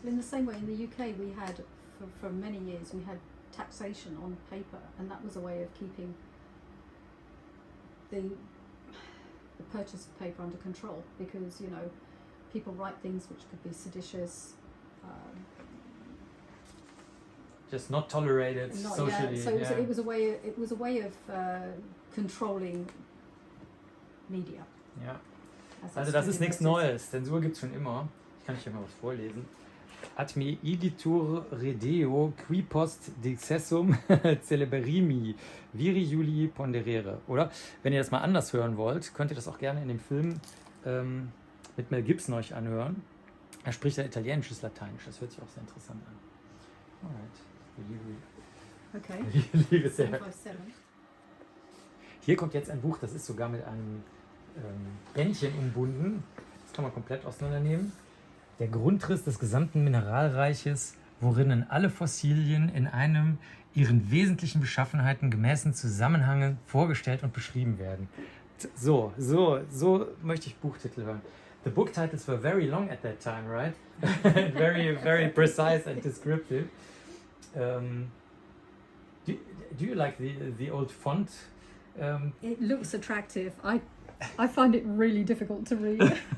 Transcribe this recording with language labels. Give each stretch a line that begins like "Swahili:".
English: In the same way, in the UK we had, for many years, we had taxation on paper, and that was a way of keeping the purchase of paper under control, because, you know, people write things which could be seditious. Just not tolerated socially. So it was a way of controlling media.
German: Ja. Also das ist nichts Neues. Zensur gibt es schon immer. Ich kann hier mal was vorlesen.
Latin: Ad me igitur redeo qui post dexessum celeberrimi viri Juli ponderere.
German: Oder wenn ihr das mal anders hören wollt, könnt ihr das auch gerne in dem Film mit Mel Gibson euch anhören. Er spricht ja italienisches Lateinisch. Das hört sich auch sehr interessant an.
English: Alright. Okay. Liebe sehr. 757.
German: Hier kommt jetzt ein Buch, das ist sogar mit einem Bändchen umbunden. Das kann man komplett auseinandernehmen. Der Grundriss des gesamten Mineralreiches, worinnen alle Fossilien in einem ihren wesentlichen Beschaffenheiten gemäßen Zusammenhang vorgestellt und beschrieben werden. So möchte ich Buchtitel hören.
English: The book titles were very long at that time, right? very, very precise and descriptive. Do you like the old font? It looks attractive. I find it really difficult to read.